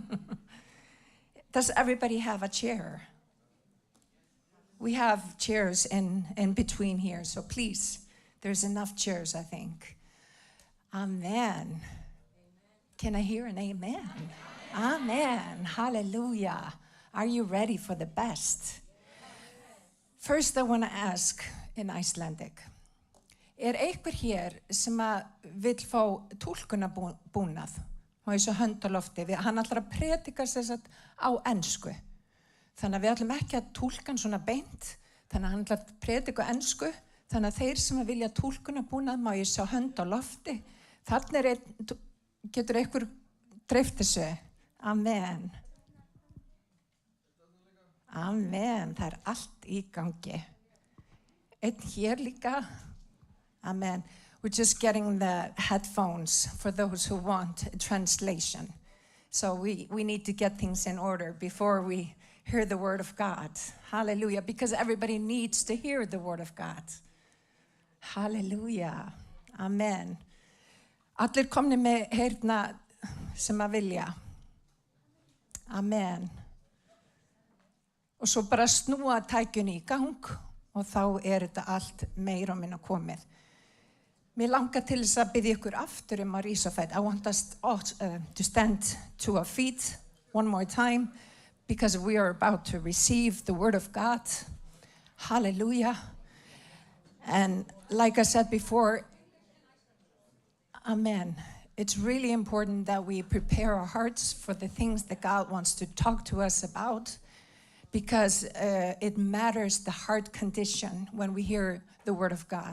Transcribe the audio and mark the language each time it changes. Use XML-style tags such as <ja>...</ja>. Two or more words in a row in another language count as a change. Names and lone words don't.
<en>Does everybody have a chair? We have chairs in between here, so please, there's enough chairs, I think. Amen. Can I hear an amen? Amen. Hallelujah. Are you ready for the best? First, I want to ask in Icelandic.</en> <is>Einhver hér sem vill fá túlkunarbúnað? Má ég svo hönd á lofti. Hann ætlar að predika sér satt á ensku. Þannig að við ætlum ekki að túlka hann svona beint. Þannig að hann ætlar að predika á ensku. Þannig að þeir sem vilja túlkunarbúnað má ég sjá hönd á lofti. Þannig getur einhver dreift þessu. Amen. Amen. Það allt í gangi. Einn hér líka. Amen.</is> <en>We're just getting the headphones for those who want a translation. So we need to get things in order before we hear the word of God. Hallelujah. Because everybody needs to hear the word of God. Hallelujah. Amen.</en> <is>Allir komni með heyrna sem vilja. Amen. Og svo bara snúa tækjunni í gang og þá þetta allt meira og minna komið. Mér langar til þess að biðja ykkur aftur að rísa á fætur.</is> <en>I want us all to stand to our feet one more time because we are about to receive the word of God. Hallelujah. And like I said before, amen. It's really important that we prepare our hearts for the things that God wants to talk to us about because it matters the heart condition when we hear the word of God.</en>